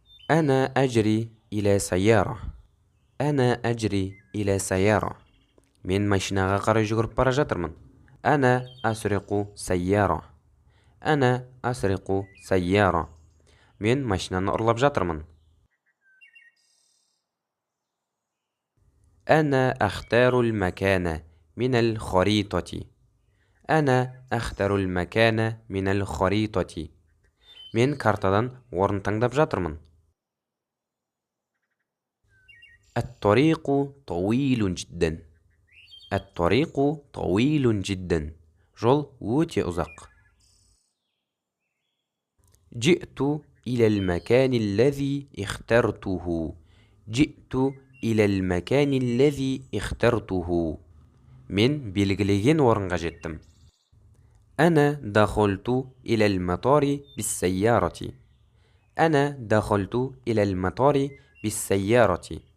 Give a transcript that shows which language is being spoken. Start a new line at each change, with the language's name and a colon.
Arabic: أنا أجري إلى سيارة. أنا أجري إلى سيارة.
Kazakh: من машинаға қарай жүгіріп бара жатырмын.
Arabic: أنا أسرق سيارة. أنا أسرق سيارة.
Kazakh: من машинаны ұрлап жатырмын.
Arabic: أنا أختار المكان من الخريطة. أنا أختار المكان من الخريطة.
Kazakh: من картадан орын таңдап жатырмын.
Arabic: الطريق طويل جدا. الطريق طويل جدا.
Kazakh: жол өте ұзақ.
Arabic: جئت إلى المكان الذي اخترته. جئت إلى المكان الذي اخترته.
Kazakh: من белгілеген орынға жеттім.
Arabic: أنا دخلت إلى المطار بالسيارة. أنا دخلت إلى المطار بالسيارة.